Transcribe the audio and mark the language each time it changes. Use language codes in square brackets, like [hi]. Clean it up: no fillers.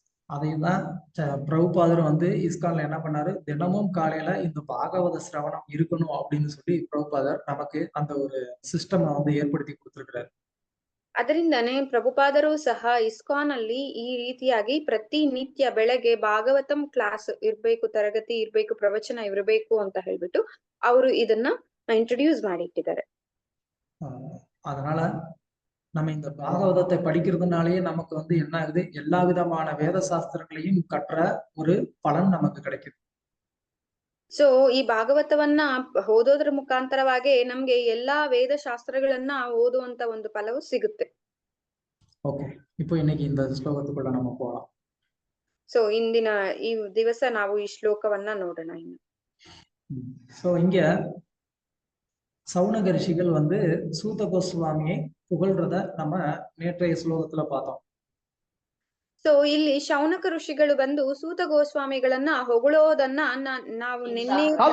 [ta] அதைதான் பிரபுபாதர் வந்து இஸ்கான்ல என்ன பண்ணாரு, தினமும் காலையில இந்த பாகவத சிரவணம் இருக்கணும் அப்படின்னு சொல்லி பிரபுபாதர் நமக்கு அந்த ஒரு சிஸ்டம் வந்து ஏற்படுத்தி கொடுத்திருக்கிறாரு. [kn] ಅದರಿಂದನೇ ಪ್ರಭುಪಾದರು ಸಹ ಇಸ್ಕಾನ್ ಅಲ್ಲಿ ಈ ರೀತಿಯಾಗಿ ಪ್ರತಿ ನಿತ್ಯ ಬೆಳಗ್ಗೆ ಭಾಗವತಂ ಕ್ಲಾಸ್ ಇರ್ಬೇಕು, ತರಗತಿ ಇರ್ಬೇಕು, ಪ್ರವಚನ ಇರಬೇಕು ಅಂತ ಹೇಳ್ಬಿಟ್ಟು ಅವರು ಇದನ್ನ ಇಂಟ್ರೊಡ್ಯೂಸ್ ಮಾಡಿಟ್ಟಿದ್ದಾರೆ. [ta] அதனால நம்ம இந்த பாகவதத்தை படிக்கிறதுனாலயே நமக்கு வந்து என்ன ஆகுது, எல்லா விதமான வேத சாஸ்திரங்களையும் கற்ற ஒரு பலன் நமக்கு கிடைக்குது. [kn] ಸೊ ಈ ಭಾಗವತವನ್ನ ಓದೋದ್ರ ಮುಖಾಂತರವಾಗಿ ನಮ್ಗೆ ಎಲ್ಲಾ ವೇದ ಶಾಸ್ತ್ರಗಳನ್ನ ಓದುವಂತ ಒಂದು ಫಲವು ಸಿಗುತ್ತೆ. [ta] ಓಕೆ, இப்போ இன்னைக்கு இந்த ஸ்லோகத்துக்குள்ள நம்ம போலாம். [kn] ಸೊ ಇಂದಿನ ಈ ದಿವಸ ನಾವು ಈ ಶ್ಲೋಕವನ್ನ ನೋಡೋಣ. ಇನ್ನು [ta] சோ இங்க சௌனக ரிஷிகள் வந்து சூத கோஸ்வாமியை புகழ்றத நம்ம நேற்றைய ஸ்லோகத்துல பார்த்தோம். [kn] ಸೊ ಇಲ್ಲಿ ಶೌನಕ ಋಷಿಗಳು ಬಂದು ಸೂತ ಗೋಸ್ವಾಮಿಗಳನ್ನ ಹೊಗಳೋದನ್ನ ನಾವು ನಿನ್ನೆ